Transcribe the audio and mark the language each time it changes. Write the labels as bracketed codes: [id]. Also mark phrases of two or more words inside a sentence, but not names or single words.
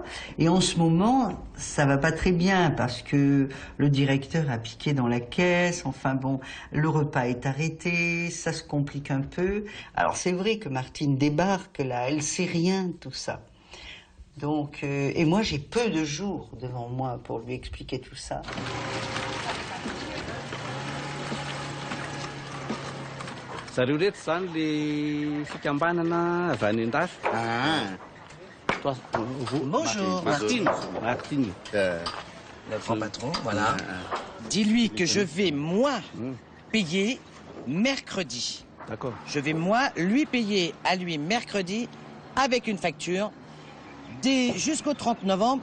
[fr] Et en ce moment, ça va pas très bien parce que le directeur a piqué dans la caisse. Enfin bon, le repas est arrêté, ça se complique un peu. Alors c'est vrai que Martine débarque là, elle sait rien de tout ça. Donc, et moi j'ai peu de jours devant moi pour lui expliquer tout ça. [mg] Zareo reto zany le fikambanana avy any an-dafy. [fr] Bonjour, Martine. Martine. Le grand patron, voilà. Dis-lui que je vais, moi, payer mercredi. D'accord. Je vais, moi, lui payer à lui mercredi avec une facture jusqu'au 30 novembre.